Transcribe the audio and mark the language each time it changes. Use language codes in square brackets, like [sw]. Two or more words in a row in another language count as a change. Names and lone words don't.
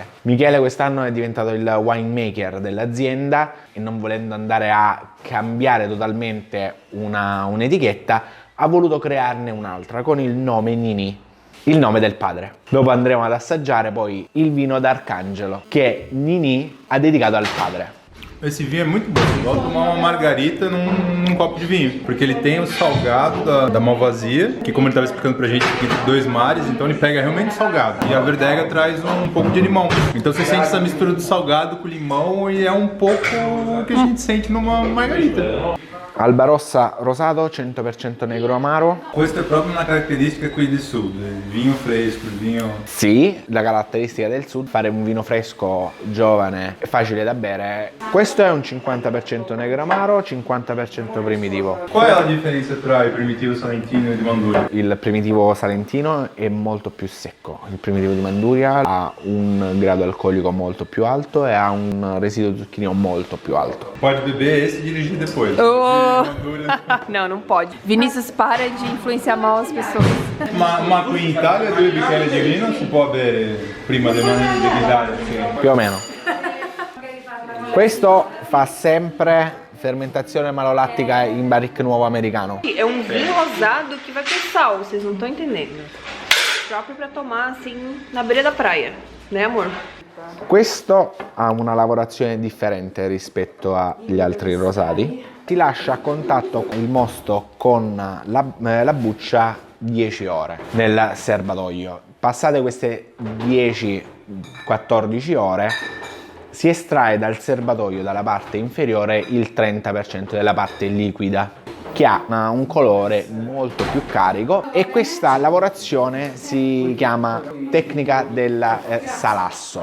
[it] Michele quest'anno è diventato il winemaker dell'azienda e, non volendo andare a cambiare totalmente un'etichetta, ha voluto crearne un'altra con il nome Ninì, il nome del padre. Dopo andremo ad assaggiare poi il vino d'Arcangelo che Ninì ha dedicato al padre. [pt] Esse vinho é muito bom, igual tomar uma margarita num copo de vinho, porque ele tem o salgado da malvasia, que como ele estava explicando pra gente, fica entre dois mares, então ele pega realmente o salgado, e a verdega traz um pouco de limão. Então você sente essa mistura do salgado com limão e é um pouco o que a gente sente numa margarita. [it] Alba Rossa rosato, 100% negro amaro. Questa è proprio una caratteristica qui del sud, il vino fresco, il vino... Sì, la caratteristica del sud, fare un vino fresco, giovane e facile da bere. Questo Questo è un 50% Negramaro, 50% Primitivo. Qual è la differenza tra il primitivo salentino e di Manduria? Il Primitivo salentino è molto più secco, il Primitivo di Manduria ha un grado alcolico molto più alto e ha un residuo zucchino molto più alto. [pt] Pode beber esse e dirigir depois. Oh. Não, não pode. Vinícius, para de influenciar mal as pessoas. [it] Ma qui in Italia 2 bicchieri di vino si può bere prima dell'Italia? Più o meno. Questo fa sempre fermentazione malolattica in barrique nuovo americano. [pt] É um vinho rosado que vai com sal, vocês não estão entendendo. Próprio pra tomar assim na beira da praia, né, amor? [it] Questo ha una lavorazione differente rispetto agli altri rosati. Si lascia a contatto il mosto con la buccia 10 ore nel serbatoio. Passate queste 10-14 ore si estrae dal serbatoio, dalla parte inferiore, il 30% della parte liquida, che ha un colore molto più carico, e questa lavorazione si chiama tecnica del salasso.